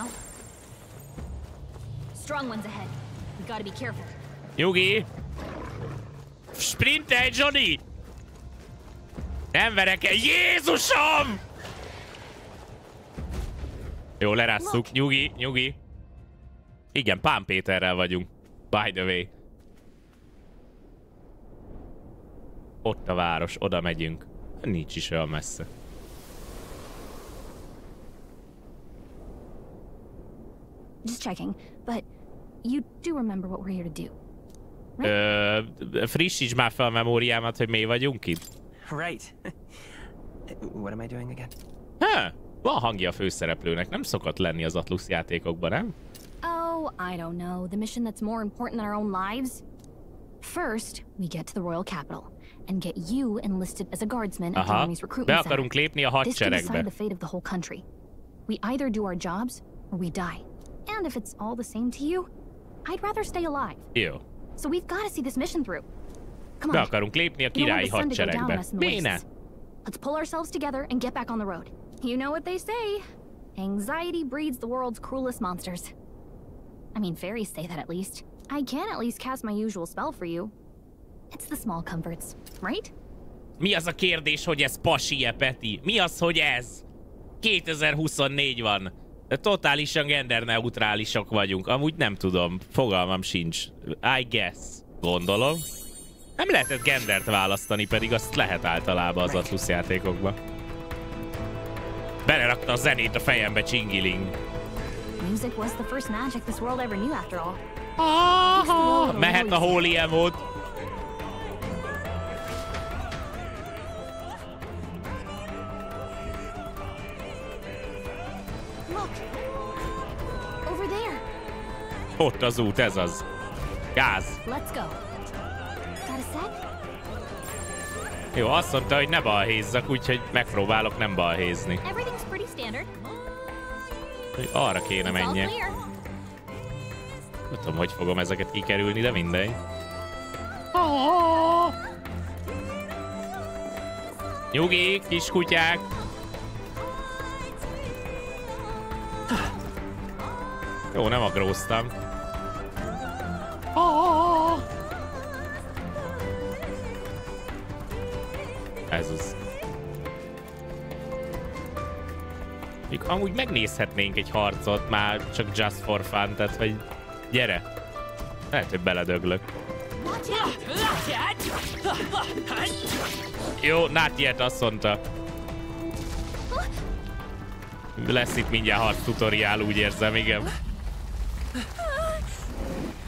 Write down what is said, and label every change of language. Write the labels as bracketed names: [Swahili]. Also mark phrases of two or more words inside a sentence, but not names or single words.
[Hungarian] Nyugi! Sprintelj, Johnny! Nem verek el! Jézusom! Jó, lerásszuk. Nyugi. Igen, Pán Péterrel vagyunk. [English] By the way. [Hungarian] Ott a város, oda megyünk. Nincs is olyan messze. [English] Just checking, but you do remember what we're here to do. Right? [Hungarian] Frissíts már fel a memóriámat, hogy mi vagyunk itt. [English] Right. What am I doing again? [Hungarian] Van hangja a főszereplőnek, nem szokott lenni az Atlus játékokban, nem? [English] Oh, I don't know. The mission that's more important than our own lives? First, we get to the royal capital and get you enlisted as a guardsman at the army's recruitment center. [Hungarian] Be akarunk lépni a hadseregbe. [English] This could decide the fate of the whole country. We either do our jobs or we die. And if it's all the same to you, I'd rather stay alive. [Hungarian] Jó. [English] So we've got to see this mission through. Come [Hungarian] Be [English] on. [Hungarian] akarunk lépni a királyi hadseregbe. Béne! [English] Let's pull ourselves together and get back on the road. You know what they say. Anxiety breeds the world's cruelest monsters. I mean, fairies say that at least. I can at least cast my usual spell for you. It's the small comforts, right? [Hungarian] Mi az a kérdés, hogy ez pasi-e, Peti? Mi az, hogy ez? 2024 van. De totálisan genderneutrálisok vagyunk. Amúgy nem tudom. Fogalmam sincs. [English] I guess. [Hungarian] Gondolom. Nem lehetett gendert választani, pedig azt lehet általában az Atlus játékokba. Belerakta a zenét a fejembe, Csingiling. [English] Music was the first magic this world ever knew after all. [Hungarian] Mehet a [English] holy emote. Look. Over there. [Hungarian] Ott az út, ez az. Gáz. [English] Let's go. Got a sec? [Hungarian] Jó, azt mondta, hogy ne balhézzak, úgyhogy megpróbálok nem balhézni. [English] Everything's pretty standard. [Hungarian] Arra kéne menjek. Nem tudom, hogy fogom ezeket kikerülni, de mindegy. Nyugi, kiskutyák! Jó, nem agróztam. Ez az. Amúgy megnézhetnénk egy harcot, már csak [English] just for fun, [Hungarian] tehát vagy gyere. Lehet, hogy beledöglök. Jó, [English] not yet, [Hungarian] azt mondta. Lesz itt mindjárt harc tutoriál, úgy érzem, igen.